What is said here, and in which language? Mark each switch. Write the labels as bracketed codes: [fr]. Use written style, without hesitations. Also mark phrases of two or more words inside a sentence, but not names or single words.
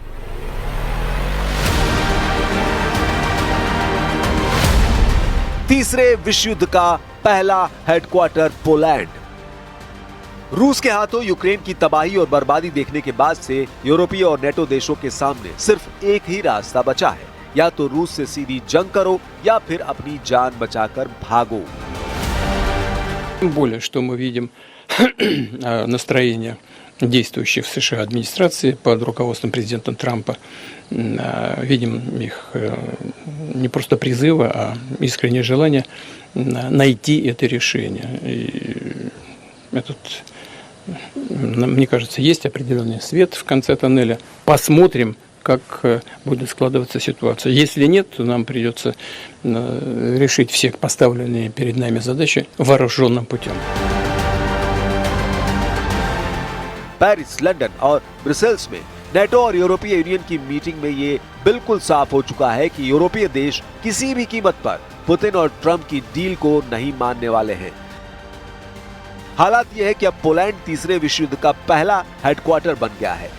[hi] तीसरे विश्व युद्ध का पहला हेडक्वार्टर पोलैंड। रूस के हाथों यूक्रेन की तबाही और बर्बादी देखने के बाद से यूरोपीय और नेटो देशों के सामने सिर्फ एक ही रास्ता बचा है, या तो रूस से सीधी जंग करो या फिर अपनी जान बचाकर भागो। [ru] Более, что мы видим настроение действующей в США администрации под руководством президента Трампа, видим их не просто призывы, а искреннее желание найти это решение. И этот, мне кажется, есть определенный свет в конце тоннеля. Посмотрим, как будет складываться ситуация. Если нет, то нам придется решить все поставленные перед нами задачи вооруженным путем. [hi] पेरिस, लंदन और ब्रसेल्स में नेटो और यूरोपीय यूनियन की मीटिंग में ये बिल्कुल साफ हो चुका है कि यूरोपीय देश किसी भी कीमत पर पुतिन और ट्रंप की डील को नहीं मानने वाले हैं। हालात ये है कि अब पोलैंड तीसरे विश्व युद्ध का पहला हेडक्वार्टर बन गया है।